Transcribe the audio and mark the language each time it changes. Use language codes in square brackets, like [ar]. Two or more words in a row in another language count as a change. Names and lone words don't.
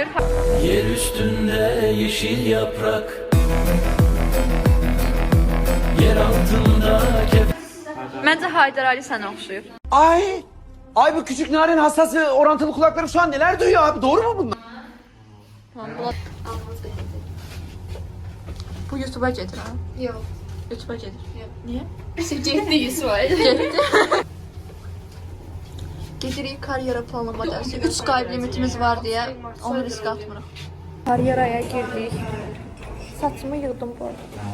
[tr] Yer üstünde yeşil yaprak, yer altında [az] Məncə Haydar Ali sənə oxşuyur. [tr] Ay bu küçük narin hassası orantılı kulakları şu an neler duyuyor abi, doğru mu bunlar? [az] Bu YouTube'a gedir ha? Yox. YouTube'a gedir. Niyə? Getdi İsmail. Getdi. Gedirik karyera planlama dərsi. 3 Skype limitimiz var deyə onu risk atmırıq. Karyeraya girdik. Saçımı yığdım bu arada.